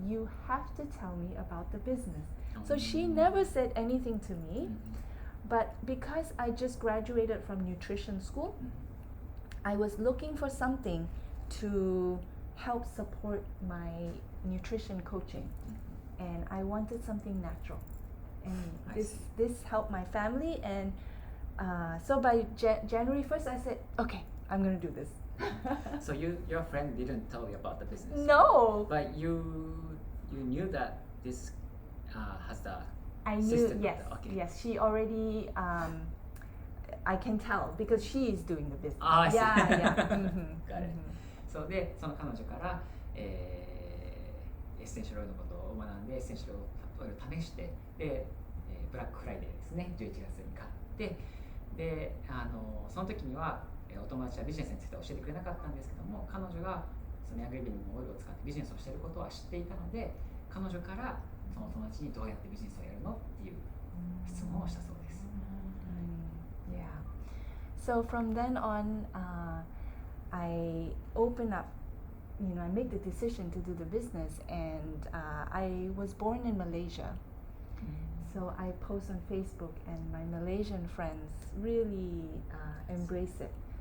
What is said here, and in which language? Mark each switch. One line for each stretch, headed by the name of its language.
English: You have to tell me about the business. So she never said anything to me, but because I just graduated from nutrition school, I was looking for something to help support my nutrition coaching, and I wanted something natural, and this helped my family, and so by January 1st I said, okay, I'm gonna do this. So your friend didn't tell you about the business? No. But you knew that this has the I knew, system? Yes, she already, I can tell because she is doing the business. I see. Yeah. Got it.
Japanese: そうで、その彼女から、エッセンシャルオイルのことを学んでエッセンシャルオイルを試して、で、ブラックフライデーですね、11月に買って、で、その時にはお友達はビジネスについて教えてくれなかったんですけども、彼女がそのヤングリビングのオイルを使ってビジネスをしていることは知っていたので、彼女からそのお友達にどうやってビジネスをやるのっていう質問をしたそうです。
English: Yeah. So from then on, I open up, I make the decision to do the business, and I was born in Malaysia. So I post on Facebook, and my Malaysian friends really embrace it.